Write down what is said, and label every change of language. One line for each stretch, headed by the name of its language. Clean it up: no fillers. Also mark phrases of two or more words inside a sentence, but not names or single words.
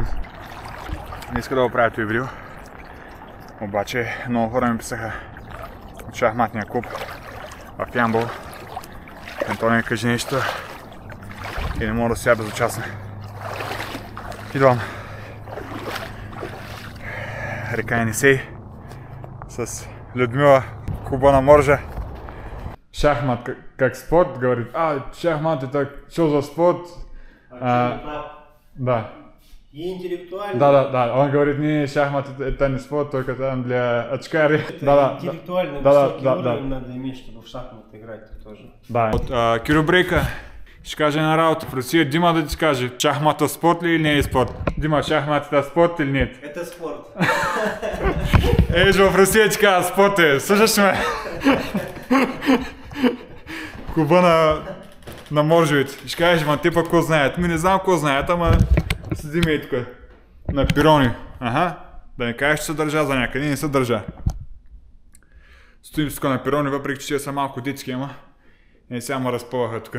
Bulgarian: Не иска да го правя този видео. Обаче много хора ми писаха от шахматния клуб в Ямбол. Антония, кажи нещо и не мога да сега безучастна. Идвам. Река Енисей с Людмила, клуба на Моржа.
Russian: Шахмат как спорт, говорит: шахмат это что за спорт? Да. И интеллектуальный. Да. Он говорит, не, шахмат это не спорт, только там для очкарей. Да. Интеллектуальный высокий уровень надо иметь, чтобы в шахматы играть тоже. Да.
Bulgarian: Вот Кирил Брейка ще каже на работа в Русия. Дима да ти каже, шахмата спорт ли или не е спорт?
Russian: Дима, шахмат это спорт или нет? Это спорт.
Bulgarian: Ей, в Русия ти казва спорт е. Слушаш ме? Куба на моржовите. Ще кажеш, ма ти пък какво знаят? Ми не знам какво знаят, ама седиме и тук. На пирони. Да не кажеш, че се държа за някъде. Не се държа. Стоим тук на пирони, въпреки че са малко детски, ама сега ме разпъваха тук.